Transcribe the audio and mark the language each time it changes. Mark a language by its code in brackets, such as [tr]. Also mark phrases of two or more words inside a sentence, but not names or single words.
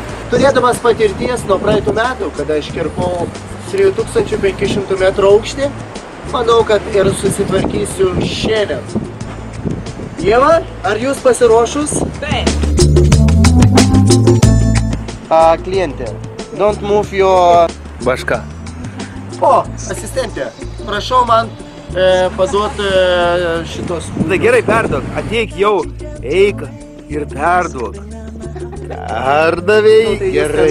[lt] Turėdamas patirties nuo praeitų metų, kada aš kirpau 3500 metrų aukštį, manau, kad ir susitvarkysiu šiandien. Ieva, ar jūs pasiruošus? Taip. Klientė, [en] don't move your... [lt] Baška. O, asistentė, prašau man paduoti šitos... Tai gerai, perduok. Ateik jau, eik ir perduok. Perdavėjai, gerai.